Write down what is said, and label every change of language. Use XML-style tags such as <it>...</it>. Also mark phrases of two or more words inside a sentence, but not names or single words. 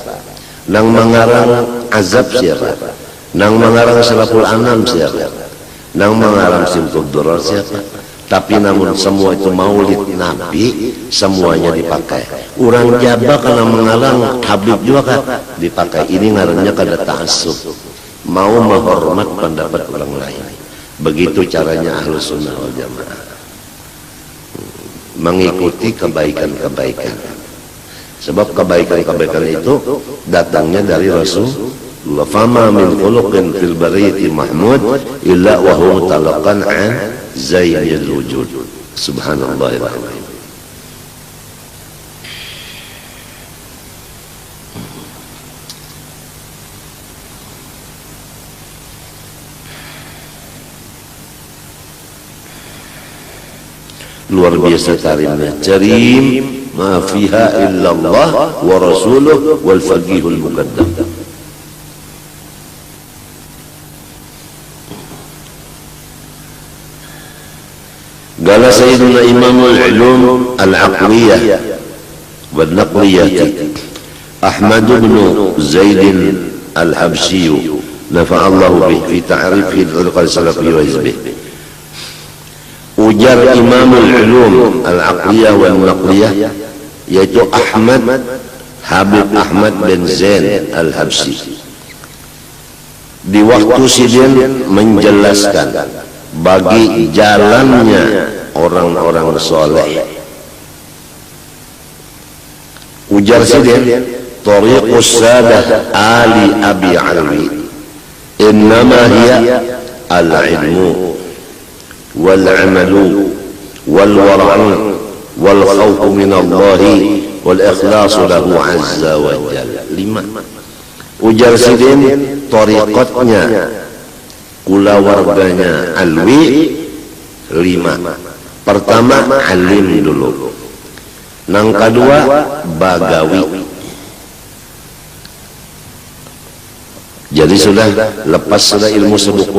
<bjn>Nang mengarang Azab siapa? Nang mengarang Syaraful Anam siapa? Nang mengarang Simtud Durar siapa? Tapi namun semua itu maulid Nabi, semuanya dipakai. Orang Jabar karena mengarang Habib juga kan dipakai. Ini ngarannya kada ta'assub, mau menghormat pendapat orang lain. Begitu caranya</bjn> <ar>أهل السنة والجماعة,</ar> <bjn>mengikuti kebaikan-kebaikan. Sebab kebaikan-kebaikan itu datangnya dari Rasulullah.</bjn> <ar>فما من خلق في البرية محمود إلا وهو تلقى عن زين الوجود. سبحان الله الرحمن الرحيم.</ar> <bjn>Luar biasa karimnya.</bjn> <ar>كريم ما فيها إلا الله ورسوله والفقيه المقدم. قال سيدنا إمام العلوم العقلية والنقلية أحمد بن زيد الحبشي نفع الله به في تعريفه السلف وحزبه.</ar> <bjn>Ujar</bjn> <ar>إمام العلوم العقلية والنقلية</ar> <bjn>yaitu Habib Ahmad bin Zain Al-Habsyi. Di waktu sidin menjelaskan bagi jalannya orang-orang soleh. Ujar sidin,</bjn> <ar>طريق السادة آل أبي علوي إنما هي العلم والعمل والورع والخوف من الله والإخلاص له عز وجل.</ar> <bjn>5. Ujar sidin, tariqatnya kulawarganya alwi 5. Pertama alim dulu, nang kedua bagawi. Jadi sudah lepas sudah ilmu sebuku.</bjn>